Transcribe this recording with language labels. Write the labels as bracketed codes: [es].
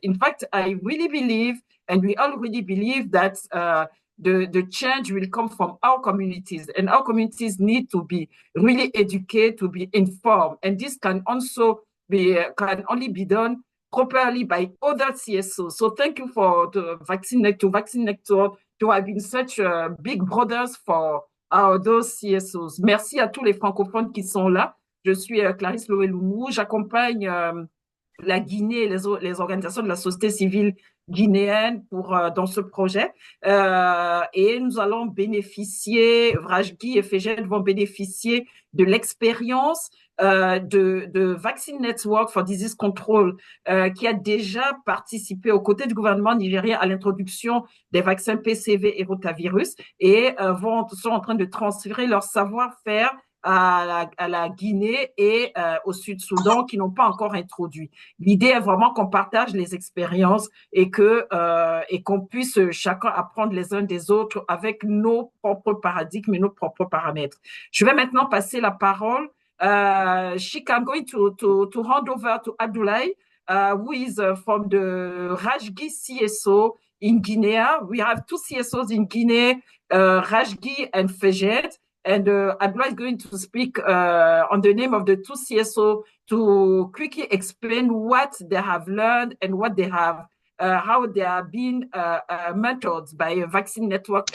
[en] In fact, I really believe, and we all really believe, that the change will come from our communities, and our communities need to be really educated, to be informed, and this can also can only be done properly by other CSOs. So thank you for the Vaccine Network to have been such big brothers for those CSOs. [fr] Merci à tous les francophones qui sont là. Je suis Clarisse Loeloumou, j'accompagne la Guinée et les organisations de la société civile guinéenne dans ce projet. Et nous allons bénéficier, Vrajgi et FEGED vont bénéficier de l'expérience de Vaccine Network for Disease Control, qui a déjà participé aux côtés du gouvernement nigérien à l'introduction des vaccins PCV et rotavirus, et sont en train de transférer leur savoir-faire à la Guinée et au Sud-Soudan, qui n'ont pas encore introduit. L'idée est vraiment qu'on partage les expériences et qu'on puisse chacun apprendre les uns des autres avec nos propres paradigmes et nos propres paramètres. Je vais maintenant passer la parole. [en] Shika, I'm going to hand over to Abdoulaye, who is from the Rajgi CSO in Guinea. We have two CSOs in Guinea, Rajgi and FEGED. And Abdoulaye is going to speak on the name of the two CSO to quickly explain what they have learned and what they have, how they are being mentored by a Vaccine Network.